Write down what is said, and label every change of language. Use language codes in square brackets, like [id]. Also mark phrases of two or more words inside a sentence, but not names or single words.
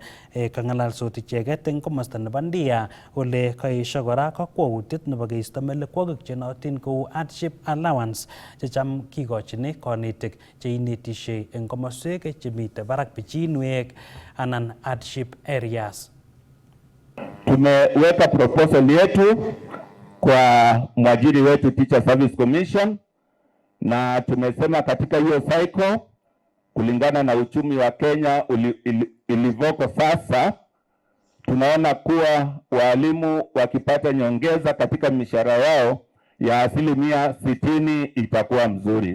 [kln] Kang'alalsot icheket eng komosta nebo Ndia ole kaesho kora kakwautiet nebo keisto melekwokik chenootin kou [en] hardship allowance [kln] checham kikochini konetik cheinetishei eng komoswek chemite barak pichinwek anan [en] hardship areas. [sw] Tumeweka proposal yetu kwa mwajiri wetu Teacher Service Commission, na tumesema katika hiyo cycle kulingana na uchumi wa Kenya ilivoko sasa, tunaona kuwa walimu wakipata nyongeza katika mishahara yao ya 60% itakuwa mzuri.